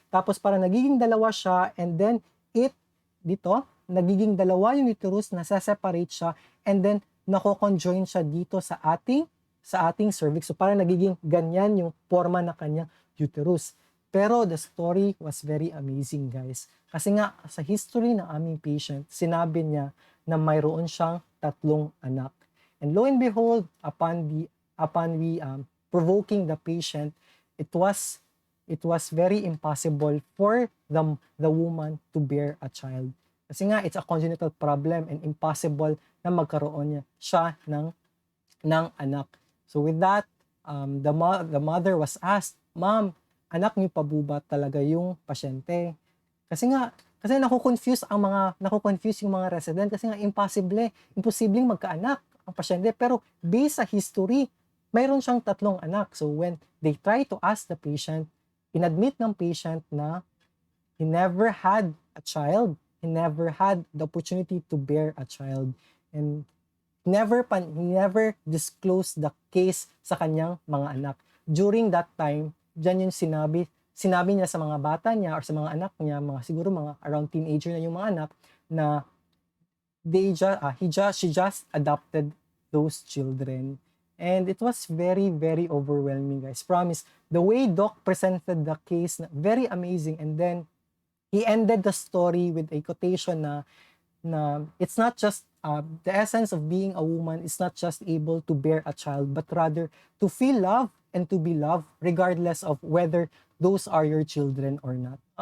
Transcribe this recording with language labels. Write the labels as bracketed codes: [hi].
[tl] Tapos parang nagiging dalawa siya, and then dito, nagiging dalawa yung uterus, nasa-separate siya, and then nako-conjoin siya dito sa ating cervix. So parang nagiging ganyan yung forma na kanyang uterus. [en] Pero the story was very amazing, guys. [tl] Kasi nga, sa history ng aming patient, sinabi niya na mayroon siyang 3 anak. [en] And lo and behold, upon we provoking the patient, it was very impossible for the woman to bear a child. [tl] Kasi nga, [en] it's a congenital problem and impossible [tl] na magkaroon siya ng anak. [en] So with that, the mother was asked, [tl] "Ma'am, anak niyo pa ba talaga yung pasyente?" Kasi nako-confuse yung mga resident, kasi nga imposibleng magkaanak ang pasyente. Pero based sa history, mayroon siyang 3 anak. [en] So when they try to ask the patient, [tl] inadmit ng patient na [en] he never had a child, he never had the opportunity to bear a child, and he never disclosed the case [tl] sa kanyang mga anak. [en] During that time, [tl] dyan yung sinabi niya sa mga bata niya or sa mga anak niya, siguro mga around teenager na yung mga anak, na [en] she just adopted those children. And it was very, very overwhelming, guys. Promise. The way Doc presented the case, very amazing. And then, he ended the story with a quotation na it's not just, the essence of being a woman is not just able to bear a child, but rather to feel love and to be loved regardless of whether those are your children or not.